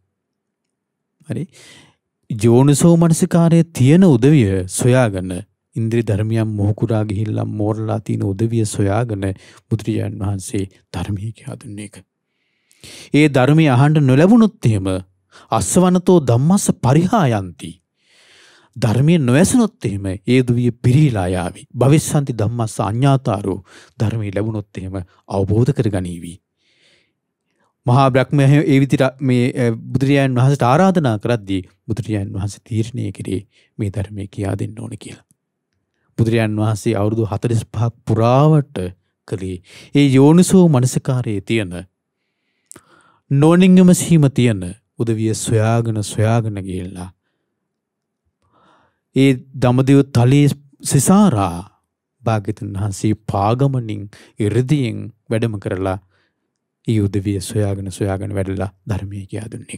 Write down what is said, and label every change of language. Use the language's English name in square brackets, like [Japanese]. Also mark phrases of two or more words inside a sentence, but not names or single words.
[Sinhala] යෝනිසෝ මනසිකාරයේ තියෙන උදවිය සොයාගෙන ඉන්ද්‍රිය ධර්මයන් මොහුකුරා ගිහිල්ලා මෝරලා තියෙන උදවිය සොයාගෙන බුදුරජාණන් වහන්සේ ධර්මයේ කියා දුන්නේ ඒක. ඒ ධර්මය අහන්න නොලැබුණොත් එහෙම [Pali] අස්සවනතෝ ධම්මස්ස පරිහායන්ති. [Sinhala] ධර්මයේ නොඇසුනොත් එහෙම ඒ උදවිය පිරීලා යාවි. [Pali] භවිස්සන්ති ධම්මස්ස අඤ්ඤාතාරෝ. [Sinhala] ධර්මයේ ලැබුණොත් එහෙම අවබෝධ කරගනීවි. මහා බ්‍රහ්මයා ඒ විදිහට මේ බුදුරජාණන් වහන්සේට ආරාධනා කරද්දී බුදුරජාණන් වහන්සේ තීරණය කෙරේ මේ ධර්මයේ කියා දෙන්න ඕන කියලා. බුදුරජාණන් වහන්සේ අවුරුදු 45ක් පුරාවට කලේ ඒ යෝනිසෝ මනසිකාරයේ තියෙන නොනින්ගම සීම තියෙන උදවිය සොයාගෙන ගිහිල්ලා ඒ දඹදිව තලයේ සිසාරා භාග්‍යතුන් වහන්සේ පාගමනින් ඉරදියෙන් වැඩම කරලා ඒ උදවිය සොයාගෙන වැඩලා ධර්මයේ කියා දුන්නේ.